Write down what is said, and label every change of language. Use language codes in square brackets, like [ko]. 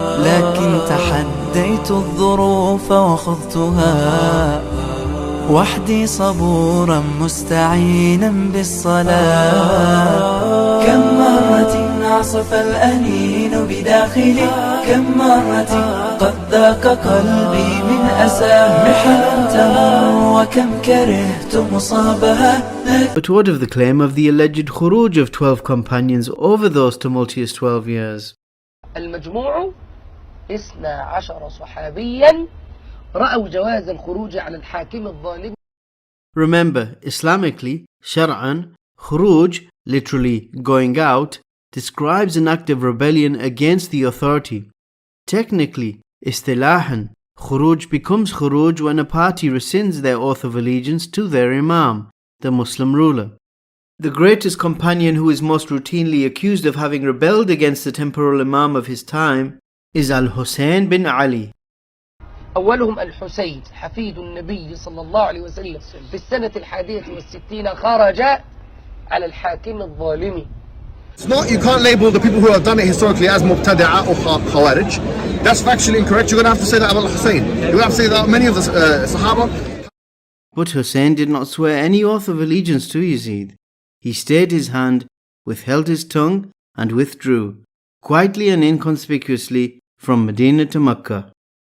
[ar] لكن تحديت الظروف وخضتها وحدي صبورا مستعينا بالصلاة. كم مرة عصف الأنين بداخلي، كم مرة قد ذاق قلبي من أسى محن تمر، وكم كرهت مصابها. [en] But what of the claim of the alleged khuruj of 12 companions over those tumultuous 12 years? [ar] المجموع 12 صحابيا رأوا جواز الخروج على الحاكم الظالم. [en] Remember, Islamically, shar'an, khuruj, literally going out, describes an act of rebellion against the authority. Technically, istilahan, khuruj becomes khuruj when a party rescinds their oath of allegiance to their imam, the Muslim ruler. The greatest companion who is most routinely accused of having rebelled against the temporal imam of his time is Al-Hussein bin Ali. [ar] أولهم الحسين حفيد النبي صلى الله عليه وسلم في السنة 61 خرج على الحاكم الظالم. [en] It's not, you can't label the people who have done it historically as Muqtada'a or Khawarij. That's factually incorrect. You're going to have to say that about Hussain. You're going to have to say that many of the Sahaba. But Hussein did not swear any oath of allegiance to Yazid. He stayed his hand, withheld his tongue, and withdrew, quietly and inconspicuously, from Medina to Mecca.